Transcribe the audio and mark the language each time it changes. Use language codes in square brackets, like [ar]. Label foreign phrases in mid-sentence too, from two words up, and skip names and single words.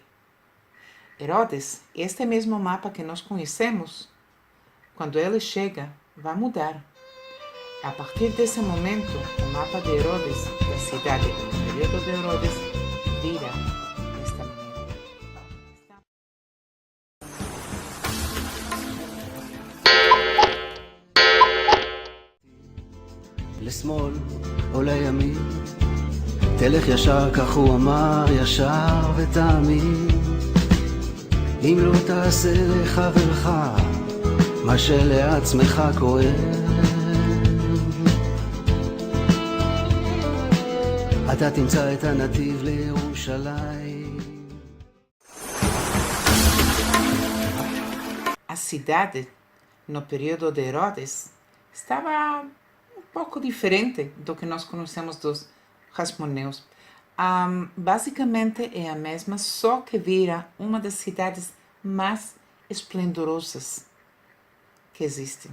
[pt] Herodes, este mesmo mapa que nós conhecemos, quando ele chega, vai mudar. A partir desse momento, o mapa de Herodes, da cidade, do período de Herodes, vira desta maneira. [he] לשמאל או לימין, תלך ישר כך הוא אמר, ישר ותאמין. אם לא תעשה לחברך מה שלעצמך כואב, אתה תמצא את הנתיב לירושלים. [pt] A cidade, no período de Herodes, estava um pouco diferente do que nós conhecemos dos Hasmoneus. Basicamente é a mesma, só que vira uma das cidades mais esplendorosas que existem.